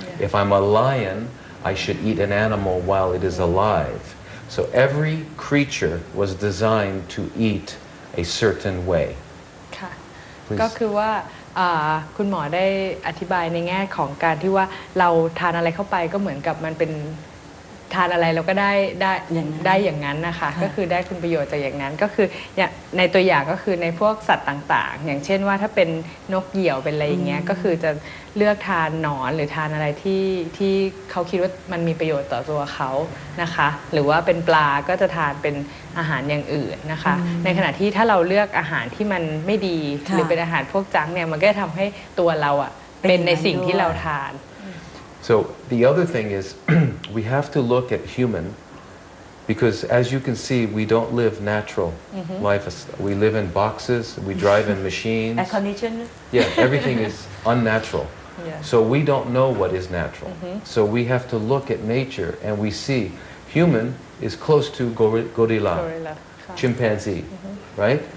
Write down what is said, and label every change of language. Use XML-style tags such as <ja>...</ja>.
<en>If I'm a lion, I should eat an animal while it is alive. So every creature was designed to eat a certain way.</en> <th>ค่ะ</th> <en>Please.</en> <th>ก็คือว่าคุณหมอได้อธิบายในแง่ของการที่ว่าเราทานอะไรเข้าไปก็เหมือนกับมันเป็นทานอะไรเราก็ได้อย่างนั้นนะคะก็คือได้คุณประโยชน์จากอย่างนั้นก็คือ ในตัวอย่างก็คือในพวกสัตว์ต่างๆอย่างเช่นว่าถ้าเป็นนกเหยี่ยวเป็นอะไรอย่างเงี้ยก็คือจะเลือกทานหนอนหรือทานอะไรที่เขาคิดว่ามันมีประโยชน์ต่อตัวเขานะคะหรือว่าเป็นปลาก็จะทานเป็นอาหารอย่างอื่นนะคะในขณะที่ถ้าเราเลือกอาหารที่มันไม่ดีหรือเป็นอาหารพวกจังเนี่ยมันก็จะทำให้ตัวเราอ่ะเป็นในสิ่งที่เราทาน</th> <en>So the other thing is we have to look at human because as you can see we don't live natural life. We live in boxes, we drive in machines. air conditioner Yeah, everything is unnatural. So we don't know what is natural. So we have to look at nature and we see human is close to gorilla, chimpanzee, right?</en>